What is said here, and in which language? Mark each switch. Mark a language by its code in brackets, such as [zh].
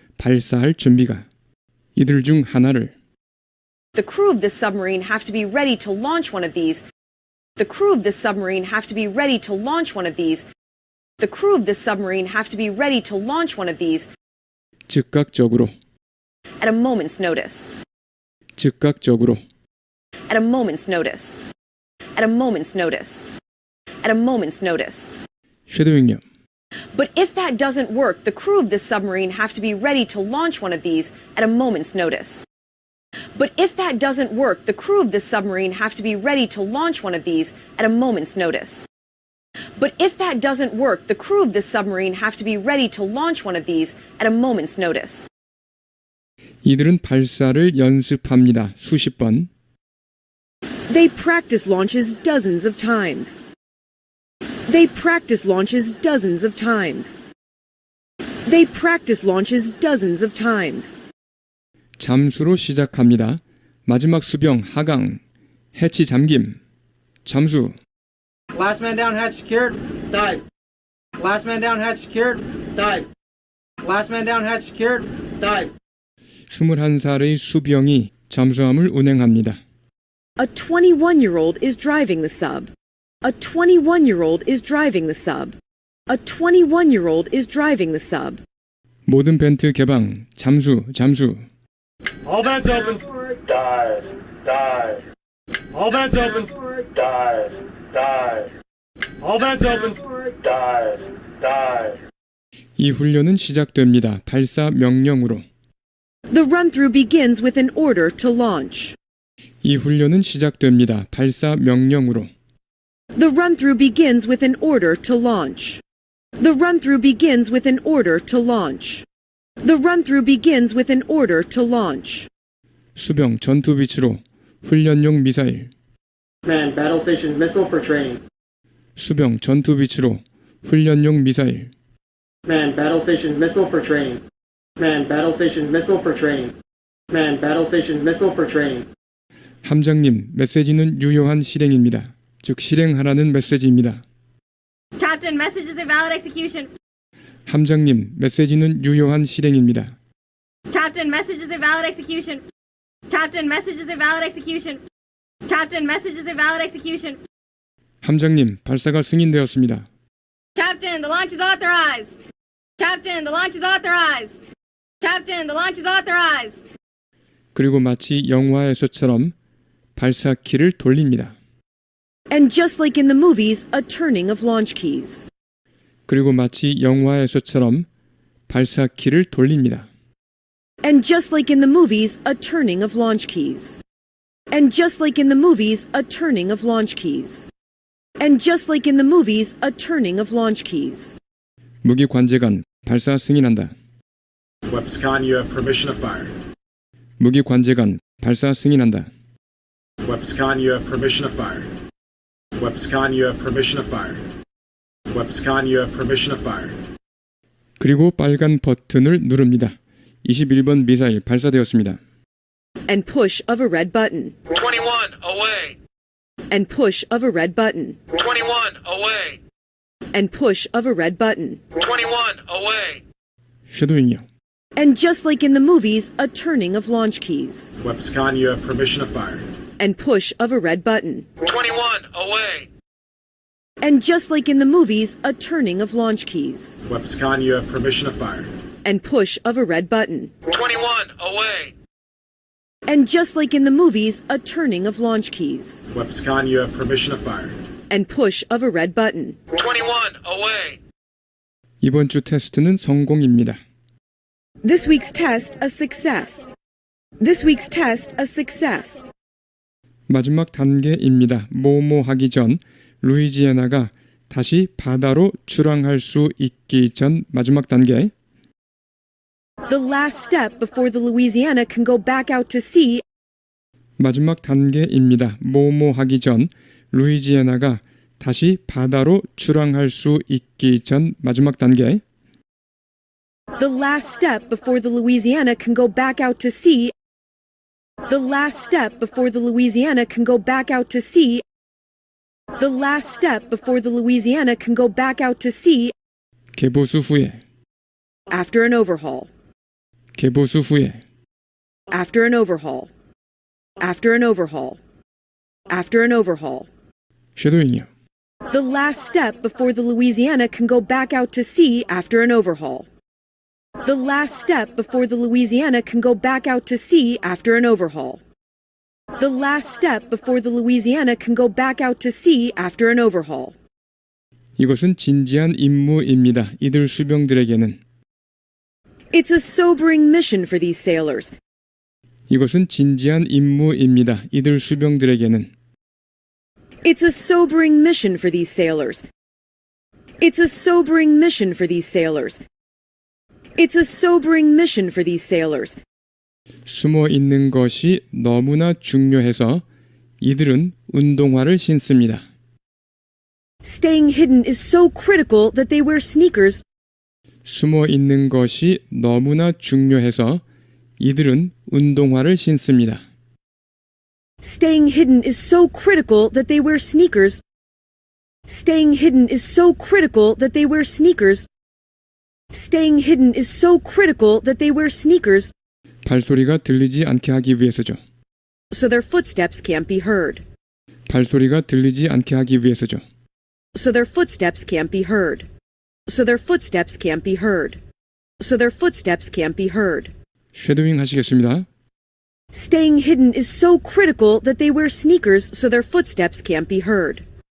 [ko] 발사할 준비가. 이들 중 하나를 [en] The crew of this submarine have to be ready to launch one of these. The crew of this submarine have to be ready to launch one of these. The crew of this submarine have to be ready to launch one of these [ko] 즉각적으로 [en] at a moment's notice. [ko] 즉각적으로 [en] At a moment's notice. At a moment's notice. At a moment's notice. [ko] 쉐도잉요. [en] But if that doesn't work, the crew of this submarine have to be ready to launch one of these at a moment's notice. But if that doesn't work, the crew of this submarine have to be ready to launch one of these at a moment's notice. But if that doesn't work, the crew of this submarine have to be ready to launch one of these at a moment's notice. [ko] 이들은 발사를 연습합니다. 수십 번. [en] They practice launches dozens of times. They practice launches dozens of times. They practice launches dozens of times. [ko] 잠수로 시작합니다. 마지막 수병 하강. 해치 잠김. 잠수. [en] Last man down, hatch secured. Dive. Last man down, hatch secured. Dive. Last man down, hatch secured. Dive. [ko] 21살의 수병이 잠수함을 운행합니다. [en] A 21-year-old is driving the sub. A 21-year-old is driving the sub. A 21-year-old is driving the sub. [ko] 모든 벤트 개방. 잠수, 잠수. [en] All vents open. Dive. Dive. All vents open. Dive. Dive. All vents open. Dive. Dive. [ko] 이 훈련은 시작됩니다. 발사 명령으로. [en] The run-through begins with an order to launch. [ko] 이 훈련은 시작됩니다. 발사 명령으로. [en] The run-through begins with an order to launch. The run-through begins with an order to launch. The run-through begins with an order to launch. [ko] 수병 전투 비치로 훈련용 미사일. [en] Man, battle station missile for training. [ko] 수병 전투 비치로 훈련용 미사일. [en] Man, battle station missile for training. Man, battle station missile for training. Man, battle station missile for training. [ko] 함장님, 메시지는 유효한 실행입니다. 즉 실행하라는 메시지입니다. [en] Captain, message is a valid execution. [ko] 함장님, 메시지는 유효한 실행입니다. [en] Captain, message is a valid execution. Captain, message is a valid execution. Captain, message is a valid execution. [ko] 함장님, 발사가 승인되었습니다. [en] Captain, the launch is authorized. Captain, the launch is authorized. Captain, the launch is authorized. [ko] 그리고 마치 영화에서처럼 발사키를 돌립니다. [en] And just like in the movies, a turning of launch keys. [ko] 그리고 마치 영화에서처럼 발사키를 돌립니다. [en] And just like in the movies, a turning of launch keys. And just like in the movies, a turning of launch keys. And just like in the movies, a turning of launch keys. [ko] 무기 관제관 발사 승인한다. [en] Weaponscon, you have permission to fire. [ko] 무기 관제관 발사 승인한다. [en] Weaponscon, you have permission to fire. Weaponscon, you have permission to fire. Weaponscon, you have permission to fire. [ko] 그리고 빨간 버튼을 누릅니다. 21번 미사일 발사되었습니다. [en] and push of a red button, 21 away. and push of a red button, 21 away. and push of a red button. 21 away. [ko] 쉐도잉이요. [en] And just like in the movies, a turning of launch keys, Weapons-Con, you have permission to fire. and push of a red button. 21 away. And just like in the movies, a turning of launch keys, Weapons-Con, you have permission to fire. and push of a red button. 21 away. And just like in the movies, a turning of launch keys, Weapons-Con, you have permission to fire. and push of a red button. 21 away. [ko] 이번 주 테스트는 성공입니다. [en] This week's test, a success. This week's test, a success. [ko] 마지막 단계입니다. 뭐뭐 하기 전 루이지애나가 다시 바다로 출항할 수 있기 전 마지막 단계. [en] The last step before the Louisiana can go back out to sea. [ko] 마지막 단계입니다. 뭐뭐 하기 전 루이지애나가 다시 바다로 출항할 수 있기 전 마지막 단계. [en] The last step before the Louisiana can go back out to sea. The last step before the Louisiana can go back out to sea. The last step before the Louisiana can go back out to sea. [ko] 개보수 후에. [en] After an overhaul. [ko] 개보수 후에. [en] After an overhaul. After an overhaul. After an overhaul. [ko] 쉐도잉이요. [en] The last step before the Louisiana can go back out to sea after an overhaul. The last step before the Louisiana can go back out to sea after an overhaul. The last step before the Louisiana can go back out to sea after an overhaul. [ko] 이것은 진지한 임무입니다. 이들 수병들에게는. [en] It's a sobering mission for these sailors. [ko] 이것은 진지한 임무입니다. 이들 수병들에게는. [en] It's a sobering mission for these sailors. It's a sobering mission for these sailors. It's a sobering mission for these sailors. [ko] 숨어 있는 것이 너무나 중요해서 이들은 운동화를 신습니다. [en] Staying hidden is so critical that they wear sneakers. [ko] 숨어 있는 것이 너무나 중요해서 이들은 운동화를 신습니다. [en] Staying hidden is so critical that they wear sneakers. Staying hidden is so critical that they wear sneakers. Staying hidden is so critical that they wear sneakers, [ko] 발소리가 들리지 않게 하기 위해서죠. [en] so their footsteps can't be heard. [ko] 발소리가 들리지 않게 하기 위해서죠. [en] So their footsteps can't be heard. So their footsteps can't be heard. So their footsteps can't be heard. [ko] 쉐도잉 하시겠습니다. [en] Staying hidden is so critical that they wear sneakers so their footsteps can't be heard.